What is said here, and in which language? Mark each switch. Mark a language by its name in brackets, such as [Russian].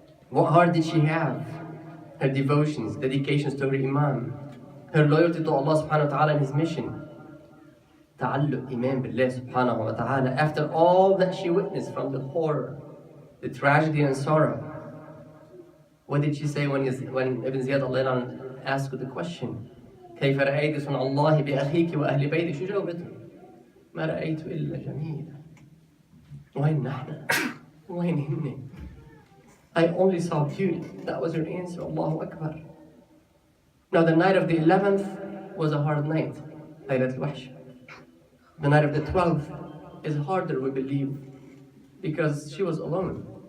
[English] What heart did she have? Her devotions, dedications to her Imam, her loyalty to Allah subhanahu wa ta'ala and His mission. Ta'alluq, Iman billah subhanahu wa ta'ala. After all that she witnessed from the horror, the tragedy and sorrow, what did she say when Ibn Ziyad Allah asked her the question? [Arabic] كيف رأيت صنع الله بأخيك وأهل بيتك؟ شو جاوبته؟ ما رأيت إلا جميلا. وين نحن؟ وين هن؟ [English] I only saw beauty. That was her answer. Allahu Akbar. Now the night of the 11th was a hard night. Laylat al-Wahsh. The night of the 12th is harder, we believe, because she was alone.